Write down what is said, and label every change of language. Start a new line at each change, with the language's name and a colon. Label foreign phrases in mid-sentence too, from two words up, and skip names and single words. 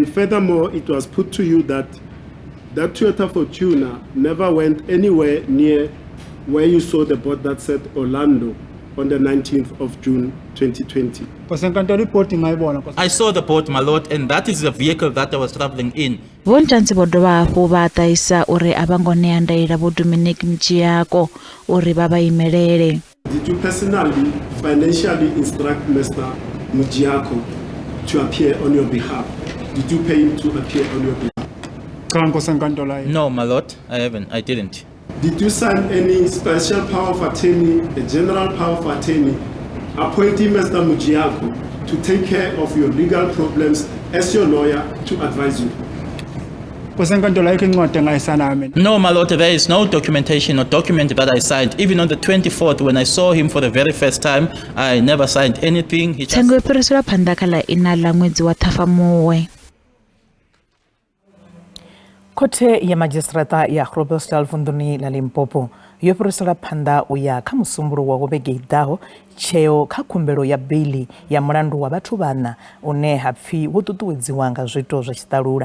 English: And furthermore, it was put to you that that Toyota Fortuner never went anywhere near where you saw the board that said Orlando on the 19th of June 2020. I saw the boat, my lord, and that is the vehicle that I was traveling in.
Venda: Vontanzi vho dovha hafhu vha taisa uri a vha ngo ṋea ndaela vho Dominic Mjiyako uri vha vha imelele.
English: Did you personally, financially instruct Mr. Mjiyako to appear on your behalf? Did you pay him to appear on your behalf? No, my lord, I didn't. Did you sign any special power of attorney, a general power of attorney, appointing Mr. Mjiyako to take care of your legal problems as your lawyer to advise you? No, my lord, there is no documentation or document that I signed. Even on the 24th, when I saw him for the very first time, I never signed anything.
Venda: Tsengo yo fhiriselwa phanḓa kha ḽa ina ḽa ṅwedzi wa Ṱhafamuhwe. Khothe ya Magistrata ya Groblersdal vunḓuni ḽa Limpopo yo fhirisela phanḓa u ya kha musumbuluwo wa vhege i ḓaho tsheo kha khumbelo ya beiḽi ya mulandu wa vhathu vhana une hapfi wo ṱuṱuwedziwa nga zwiito zwa tshiṱalula.